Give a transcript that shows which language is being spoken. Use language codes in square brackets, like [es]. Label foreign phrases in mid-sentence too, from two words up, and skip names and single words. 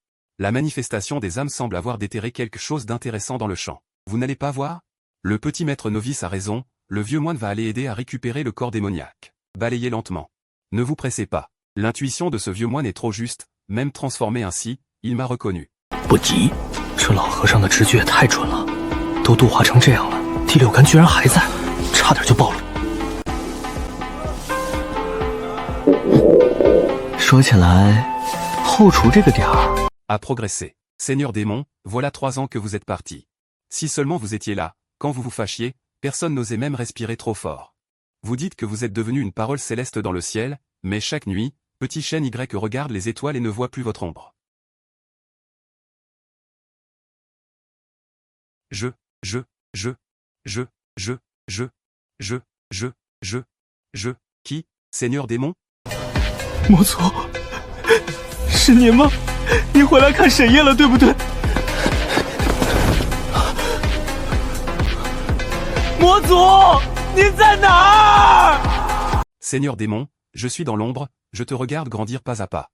[fr] La manifestation des âmes semble avoir déterré quelque chose d'intéressant dans le champ. Vous n'allez pas voir? Le petit maître novice a raison, le vieux moine va aller aider à récupérer le corps démoniaque. Balayez lentement. Ne vous pressez pas. L'intuition de ce vieux moine est trop juste, même transformé ainsi, il m'a reconnu. [zh] 不急，这老和尚的直觉也太准了，都度化成这样了，第六感居然还在，差点就暴露。说起来，后厨这个点儿。 [fr] A progressé. Seigneur démon, voilà 3 ans que vous êtes parti. Si seulement vous étiez là, quand vous vous fâchiez, personne n'osait même respirer trop fort. Vous dites que vous êtes devenu une parole céleste dans le ciel, mais chaque nuit, petit chêne Y regarde les étoiles et ne voit plus votre ombre. Qui, Seigneur démon? [zh] 魔族，是您吗？你回来看沈夜了，对不对？魔族，您在哪儿？ [fr] Seigneur démon, je suis dans l'ombre, je te regarde grandir pas à pas.